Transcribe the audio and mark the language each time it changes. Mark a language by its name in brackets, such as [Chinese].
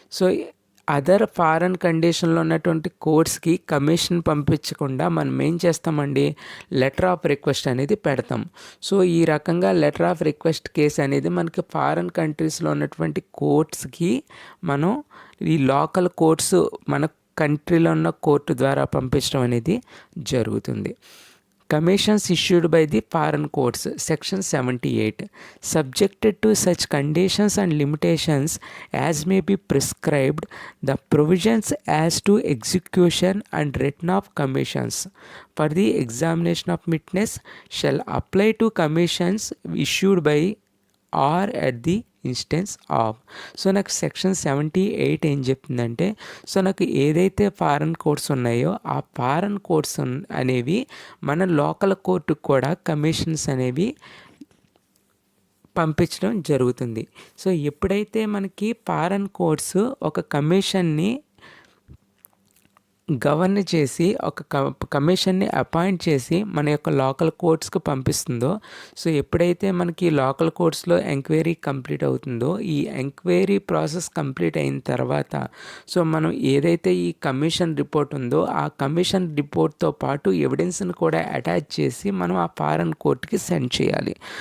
[Telugu] So other foreign కండిషన్లో ఉన్నటువంటి కోర్ట్స్కి commission పంపించకుండా మనం ఏం చేస్తామండి, లెటర్ ఆఫ్ రిక్వెస్ట్ అనేది పెడతాం. సో ఈ రకంగా లెటర్ ఆఫ్ రిక్వెస్ట్ కేసు అనేది మనకి ఫారెన్ కంట్రీస్లో ఉన్నటువంటి కోర్ట్స్కి మనం ఈ లోకల్ కోర్ట్స్ మన కంట్రీలో ఉన్న కోర్టు ద్వారా పంపించడం అనేది జరుగుతుంది. [English] Commissions issued by the foreign courts, section 78, subjected to such conditions and limitations as may be prescribed, the provisions as to execution and return of commissions for the examination of witness shall apply to commissions issued by or at the instance of. [Telugu] So నాకు section 78 ఏం చెప్తుందంటే, so నాకు ఏదైతే foreign courts ఉన్నాయో ఆ foreign courts అనేవి మన local కోర్టుకు కూడా కమిషన్స్ అనేవి పంపించడం జరుగుతుంది. సో ఎప్పుడైతే మనకి ఫారెన్ కోర్ట్స్ ఒక కమిషన్ని గవర్న్ చేసి ఒక కమిషన్ని అపాయింట్ చేసి మన యొక్క లోకల్ కోర్ట్స్కి పంపిస్తుందో, సో ఎప్పుడైతే మనకి లోకల్ కోర్ట్స్లో ఎంక్వైరీ కంప్లీట్ అవుతుందో, ఈ ఎంక్వైరీ ప్రాసెస్ కంప్లీట్ అయిన తర్వాత సో మనం ఏదైతే ఈ కమిషన్ రిపోర్ట్ ఉందో ఆ కమిషన్ రిపోర్ట్తో పాటు ఎవిడెన్స్ని కూడా అటాచ్ చేసి మనం ఆ ఫారెన్ కోర్ట్కి సెండ్ చేయాలి.